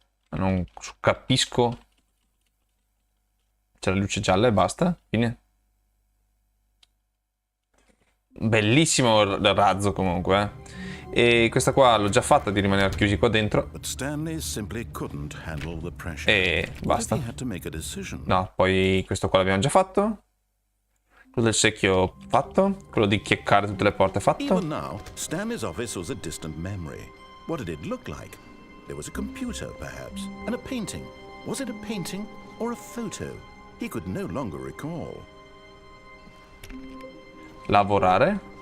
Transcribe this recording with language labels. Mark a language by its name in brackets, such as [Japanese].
[Italian] Non capisco. C'è la luce gialla e basta. Fine. Bellissimo il razzo comunque. E questa qua l'ho già fatta di rimanere chiusi qua dentro. [English] But Stanley simply couldn't handle the pressure. [Italian] E basta. [English] He had to make a decision. [Italian] No, poi questo qua l'abbiamo già fatto. Quello del secchio fatto. Quello di chieccare tutte le porte fatto. [English] Even now, Stanley's office was a distant memory. What did it look like? There was a computer, perhaps, and a painting. Was it a painting or a photo? He could no longer recall. [Italian] Lavorare.